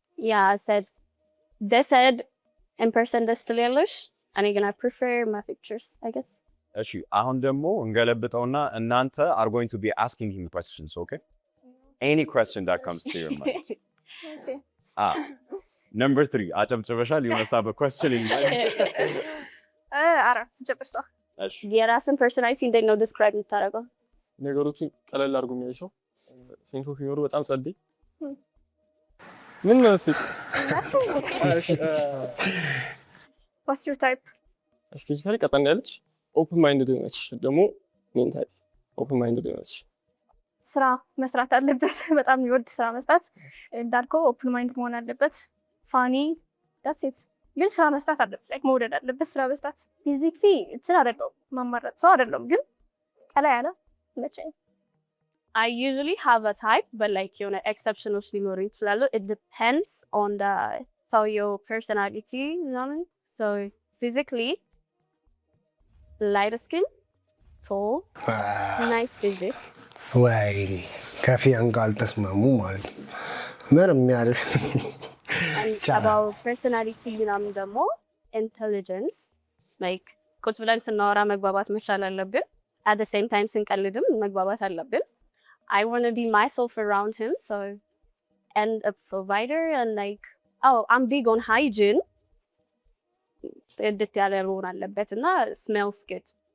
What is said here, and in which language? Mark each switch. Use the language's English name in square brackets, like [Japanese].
[English] Yeah, they said in person [Amharic] ደስ ትላለሽ። እኔ ግን [English] I prefer my pictures, I guess. [Amharic] እሺ አሁን ደግሞ እንገለብጠውና እናንተ [English] are going to be asking him questions, okay? Any question that comes to your mind. okay Number 3. [Amharic] አጨብጭበሻል። [English] You must have a question in mind. [Amharic] አራት ጀበርሳ እሺ የራስን ፐርሰናሊቲ እንዴት ነው ዲስክራይብ የምታደርገው? ነገሮችን ቀለል አድርጎ የሚያይ ሰው ሴንስ ኦፍ ሂውመሩ በጣም ጸዴ ምን መስል [English] what's your type [Amharic] ፊዚካሊ ቀጠን ያለች ኦፕን ማይንድድ ነች። ደግሞ ሜንታሊ ኦፕን ማይንድድ ነች። ስራ መስራት አለበት። በጣም የሚወድ ስራ መስራት እንዳልከው ኦፕን ማይንድ መሆን አለበት። ፋኒ [English] that's it [Amharic] ግን ስራ መስራት አለበት። ላይክ መውደድ አለበት ስራ መስራት። ፊዚክሊ ስራ አይደለም ማማረጥ ሰው አይደለም ግን ቀላ ያለ መቼም [English] I usually have a type, but like you know, exceptional [Amharic] ሊኖሩ ይችላሉ. [English] It depends on the your personality, you know what I mean? So physically, light skin, tall, nice physique. [Amharic] ወይ ከፊያን ጋር አልተስማሙ ማለት ነው። ምንም ያለ [English] And about personality, you know, [Amharic] ደግሞ intelligence, like ቁጭ ብለን ስናወራ መግባባት መቻል አለብን. [English] At the same time [Amharic] ስንቀልድም መግባባት አለብን. [English] I want to be myself around him, so and a provider and like I'm big on hygiene. [Amharic] ጽድት ያለ መሆን አለበት እና [English] smells good.